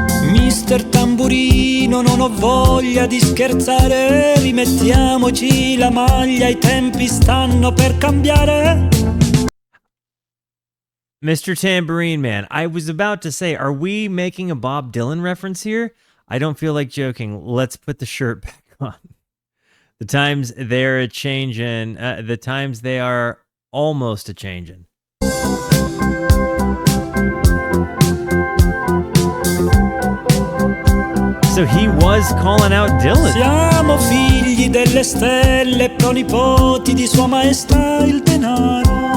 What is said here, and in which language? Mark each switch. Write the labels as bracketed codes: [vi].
[it] Mister Tamburino, non ho voglia di scherzare, rimettiamoci la maglia, i tempi stanno per cambiare. [en] Mr. Tambourine Man, I was about to say, are we making a Bob Dylan reference here? I don't feel like joking. Let's put the shirt back on. The times they're a changin', the times they are almost a changin'. So he was calling out Dylan. [it] Siamo figli delle stelle, pronipoti di Sua Maestà il denaro.